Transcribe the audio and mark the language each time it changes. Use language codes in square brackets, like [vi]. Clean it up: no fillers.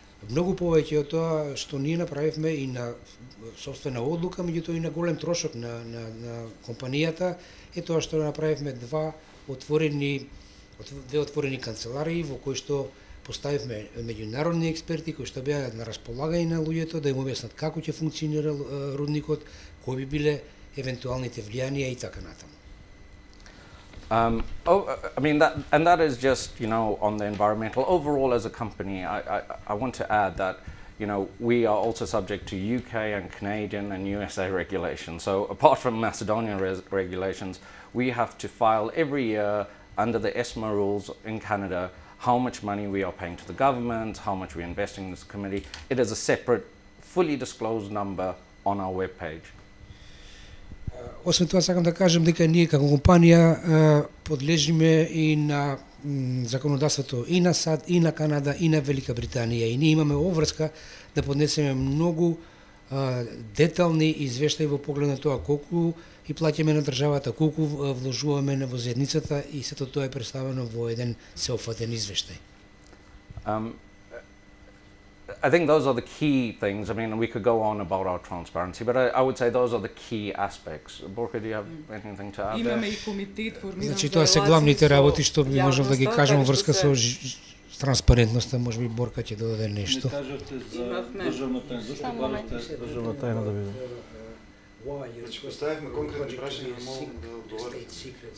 [mk] Многу повеќе од тоа што ние направивме и на собствена одлука, меѓутоа и на голем трошок на компанијата, е тоа што направивме две отворени канцеларии во кои што поставивме меѓународни експерти кои што беа на располагање на луѓето да им објаснат како ќе функционира рудникот, кои би биле евентуалните влијанија и така натаму. [en] That is just, on the environmental. Overall, as a company, I want to add that, we are also subject to UK and Canadian and USA regulations. So apart from Macedonian regulations, we have to file every year under the ESMA rules in Canada how much money we are paying to the government, how much we're investing in this committee. It is a separate, fully disclosed number on our webpage. [mk] Освен тоа, сакам да кажам дека ние како компанија подлежиме и на законодавството и на САД, и на Канада, и на Велика Британија. И ние имаме обврска да поднесеме многу детални извештаи во поглед на тоа колку и плаќаме на државата, колку вложуваме во заедницата и сето тоа е представено во еден сеопфатен извештај. [en] I think those are the key things. We could go on about our transparency, but I would say those are the key aspects. Borka, do you have anything to add? [mk] Имаме и комитет формиран. Значи тоа се главните работи што би можел да ги кажам во врска со транспарентноста, можеби Борка ќе додаде нешто. Не кажавте за државната тајна, зашто барате државна тајна да видам? Значи поставивме конкретни прашања, молам да одговорите.